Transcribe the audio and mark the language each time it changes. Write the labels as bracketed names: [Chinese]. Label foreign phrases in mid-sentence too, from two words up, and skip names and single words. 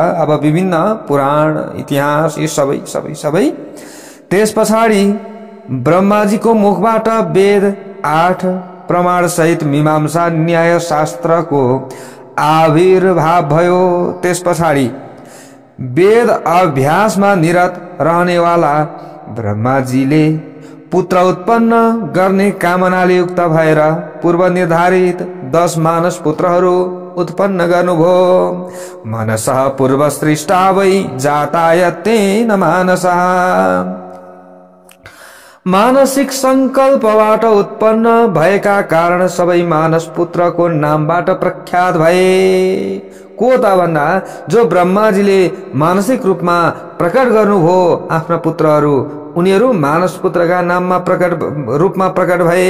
[Nepali] अब विभिन्न पुराण इतिहास यी सबै त्यस पछाडि ब्रह्माजीको मुखबाट वेद 8 प्रमाण सहित मीमांसा न्याय शास्त्रको आविर्भाव भयो। त्यस पछाडि वेद अभ्यासमा निरत रहनेवाला ब्रह्माजीले पुत्र उत्पन्न गर्ने कामनाले युक्त भएर पूर्व निर्धारित 10 मानस पुत्रहरू उत्पन्न गर्नुभयो। [Sanskrit] मनसः पूर्वसृष्टा वै जातायतेन मानसः। [Nepali] मानसिक संकल्पबाट उत्पन्न भएका कारण सबै मानस पुत्रको नामबाट प्रख्यात भए। को त भन्दा जो ब्रह्माजीले मानसिक रूपमा प्रकट गर्नुभयो आफ्ना पुत्रहरू, उनीहरू मानस पुत्रका नाममा रूपमा प्रकट भए।